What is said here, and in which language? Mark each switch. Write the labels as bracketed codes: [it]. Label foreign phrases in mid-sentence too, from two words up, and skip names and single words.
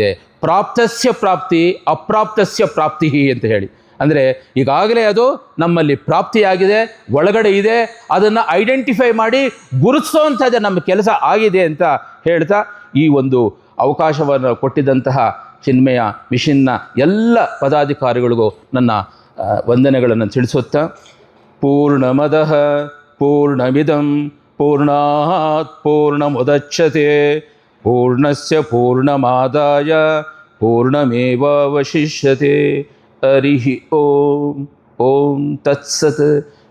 [sa] ಪ್ರಾಪ್ತಸ್ಯ ಪ್ರಾಪ್ತಿ ಅಪ್ರಾಪ್ತಸ್ಯ ಪ್ರಾಪ್ತಿ [kn] ಅಂತ ಹೇಳಿ, ಅಂದರೆ ಈಗಾಗಲೇ ಅದು ನಮ್ಮಲ್ಲಿ ಪ್ರಾಪ್ತಿಯಾಗಿದೆ, ಒಳಗಡೆ ಇದೆ, ಅದನ್ನು ಐಡೆಂಟಿಫೈ ಮಾಡಿ ಗುರುತಿಸೋವಂಥದ್ದು ನಮ್ಮ ಕೆಲಸ ಆಗಿದೆ ಅಂತ ಹೇಳ್ತಾ, ಈ ಒಂದು ಅವಕಾಶವನ್ನು ಕೊಟ್ಟಿದ್ದಂತಹ ಚಿನ್ಮಯ ಮಿಷನ್ನ ಎಲ್ಲ ಪದಾಧಿಕಾರಿಗಳಿಗೂ ನನ್ನ ವಂದನೆಗಳನ್ನು ತಿಳಿಸುತ್ತಾ, [sa] ಪೂರ್ಣಮದಃ ಪೂರ್ಣಮಿದಂ ಪೂರ್ಣಾತ್ ಪೂರ್ಣಮುದಚ್ಯತೆ ಪೂರ್ಣಸ್ಯ ಪೂರ್ಣಮಾದಾಯ ಪೂರ್ಣಮೇವಾವಶಿಷ್ಯತೆ. ಹರಿ ಓಂ. ಓಂ ತತ್ಸತ್.